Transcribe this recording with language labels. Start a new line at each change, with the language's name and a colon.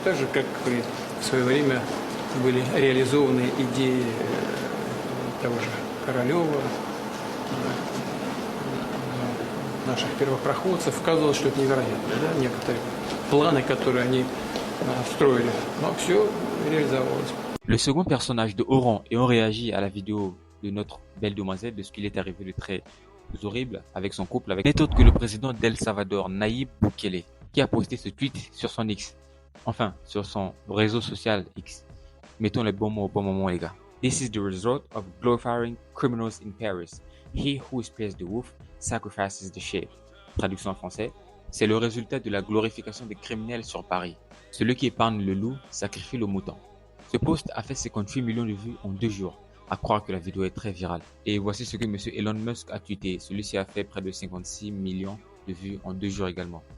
Russian: Так же, как и в свое время были реализованы идеи того же Королева, наших первопроходцев. Казалось, что это невероятно, да? Некоторые планы, которые они строили, но все réalisé.
French: Le second personnage de haut rang ayant réagi à la vidéo de notre belle demoiselle de ce qu'il est arrivé de très horrible avec son couple n'est autre que le président d'El Salvador, Nayib Bukele, qui a posté ce tweet sur son X, enfin sur son réseau social X. Mettons les bons mots au bon moment les gars.
English: This is the result of glorifying criminals in Paris. He who spares the wolf sacrifices the sheep.
French: Traduction en français, c'est le résultat de la glorification des criminels sur Paris. Celui qui épargne le loup sacrifie le mouton. Ce post a fait 58 millions de vues en 2 jours, à croire que la vidéo est très virale. Et voici ce que monsieur Elon Musk a tweeté. Celui-ci a fait près de 56 millions de vues en 2 jours également.